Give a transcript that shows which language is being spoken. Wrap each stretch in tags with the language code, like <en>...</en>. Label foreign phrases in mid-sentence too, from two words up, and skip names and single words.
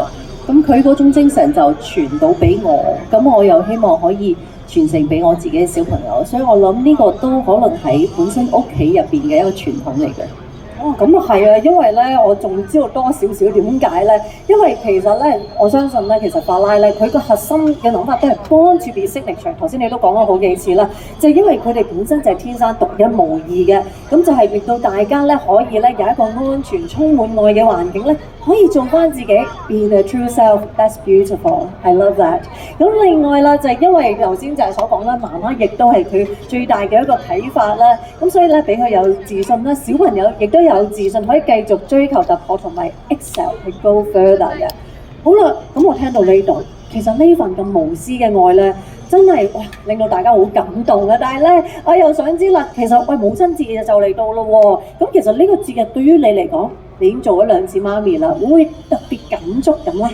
<yue>咁佢嗰種精神就傳到俾我，咁我又希望可以傳承俾我自己嘅小朋友，所以我諗呢個都可能喺本身屋企入邊嘅一個傳統嚟嘅。哦，咁啊係啊，因為咧，我仲知道多少少點解咧？因為其實咧，我相信咧，其實法拉咧，佢個核心嘅諗法都係</yue> <en>born to be signature。</en> <yue>頭先你都講咗好幾次啦，就係因為佢哋本身就係天生獨一無二嘅，咁就係令到大家咧可以咧有一個安全、充滿愛嘅環境咧，可以做翻自己 ，</yue> <en>be the true self。That's beautiful. I love that。</en> <yue>咁另外啦，就係因為頭先就係所講啦，媽媽亦都係佢最大嘅一個睇法啦。咁所以咧，俾佢有自信啦，小朋友亦都有自信可以繼續追求突破同埋 excel 去</yue> <en>go further</en> <yue>嘅。好啦，咁我聽到呢度，其實呢份咁無私嘅愛咧，真係哇令到大家好感動啊！但係咧，我又想知啦，其實喂母親節就嚟到咯喎，咁其實呢個節日對於你嚟講，你已經做咗2次媽咪啦，會唔會特別感觸咁咧？</yue>